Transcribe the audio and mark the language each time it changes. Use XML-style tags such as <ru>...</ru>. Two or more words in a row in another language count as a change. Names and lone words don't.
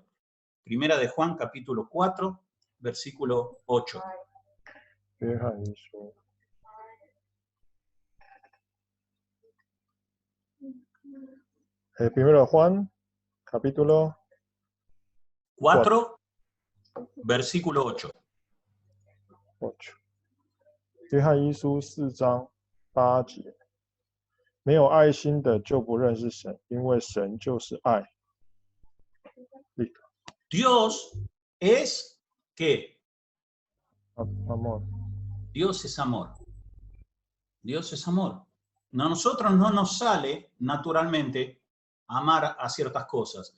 <es>1 de Juan capítulo 4, versículo 8. Primero Juan, capítulo 4, versículo 8.</es> <zh>约翰一书4章8节，没有爱心的就不认识神，因为神就是爱。</zh> <es>Dios es ¿qué? Amor. Dios es amor. Dios es amor. A nosotros no nos sale naturalmente amar a ciertas cosas.</es>